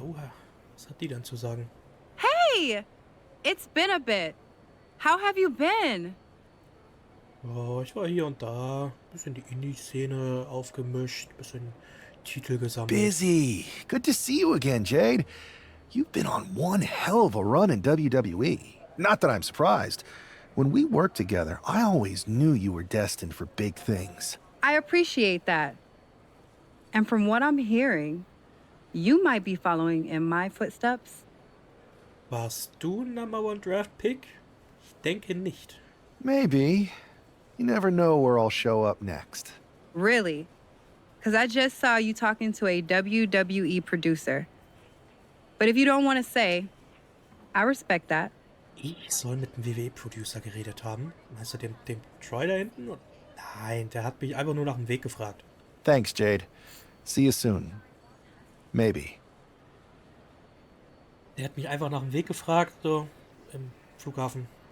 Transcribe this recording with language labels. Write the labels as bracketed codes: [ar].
[de] Oha, was hat die denn zu sagen? [en] Hey! It's been a bit. How have you been? [de] Oh, ich war hier und da. Bisschen die Indie-Szene aufgemischt, bisschen Titel gesammelt. [en] Busy. Good to see you again, Jade. You've been on one hell of a run in WWE. Not that I'm surprised. When we worked together, I always knew you were destined for big things. I appreciate that. And from what I'm hearing, you might be following in my footsteps. [de] Warst du Number One Draft Pick? Ich denke nicht. [en] Maybe. You never know where I'll show up next. Really? Because I just saw you talking to a WWE producer. But if you don't want to say, I respect that. [de] Ich soll mit dem WWE-Producer geredet haben? Meinst du dem Troy da hinten? Nein, der hat mich einfach nur nach dem Weg gefragt. [en] Thanks, Jade. See you soon. Maybe. [de] Der hat mich einfach nach dem Weg gefragt, so im Flughafen.